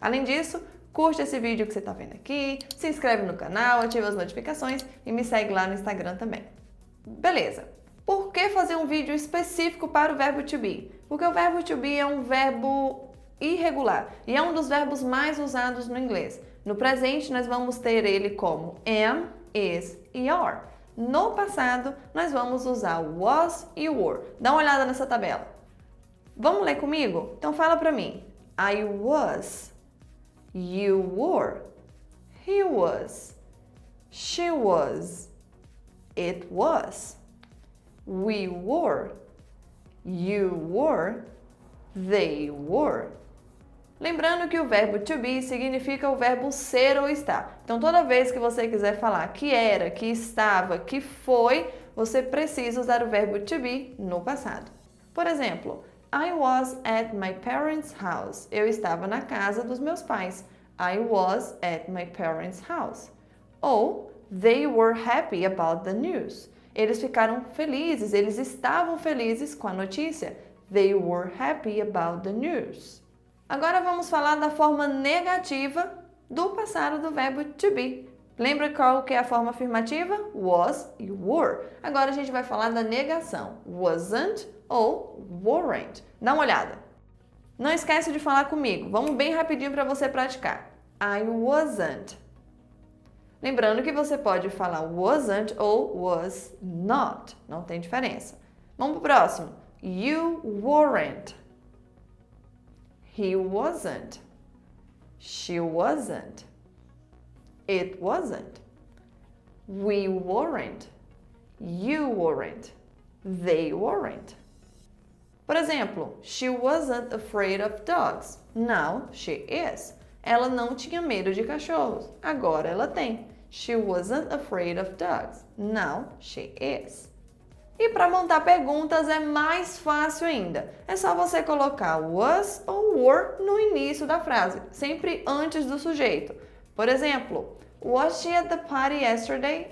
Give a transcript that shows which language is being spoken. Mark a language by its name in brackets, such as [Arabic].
[Portuguese] Além disso, curte esse vídeo que você está vendo aqui, se inscreve no canal, ativa as notificações e me segue lá no Instagram também. [English] Beleza. [Portuguese] Por que fazer um vídeo específico para o verbo to be? Porque o verbo to be é um verbo irregular e é um dos verbos mais usados no inglês. No presente, nós vamos ter ele como am, is e are. No passado, nós vamos usar was e were. Dá uma olhada nessa tabela. Vamos ler comigo? Então fala para mim. [English] I was, you were, he was, she was, it was, we were, you were, they were. [Portuguese] Lembrando que o verbo to be significa o verbo ser ou estar. Então, toda vez que você quiser falar que era, que estava, que foi, você precisa usar o verbo to be no passado. [English] Por exemplo, I was at my parents' house. [Portuguese] Eu estava na casa dos meus pais. [English] I was at my parents' house. [Portuguese] Ou, [English] they were happy about the news. [Portuguese] Eles ficaram felizes, eles estavam felizes com a notícia. [English] They were happy about the news. [Portuguese] Agora vamos falar da forma negativa do passado do verbo to be. Lembra qual que é a forma afirmativa? Was e were. Agora a gente vai falar da negação. [English] Wasn't ou weren't. [Portuguese] Dá uma olhada. Não esquece de falar comigo. Vamos bem rapidinho para você praticar. [English] I wasn't. [Portuguese] Lembrando que você pode falar wasn't ou was not. Não tem diferença. Vamos para o próximo. [English] You weren't. He wasn't. She wasn't. It wasn't. We weren't. You weren't. They weren't. [Portuguese] Por exemplo, [English] she wasn't afraid of dogs. Now she is. [Portuguese] Ela não tinha medo de cachorros. Agora ela tem. [English] She wasn't afraid of dogs. Now she is. [Portuguese] E para montar perguntas é mais fácil ainda. É só você colocar was ou were no início da frase, sempre antes do sujeito. Por exemplo, [English] was she at the party yesterday?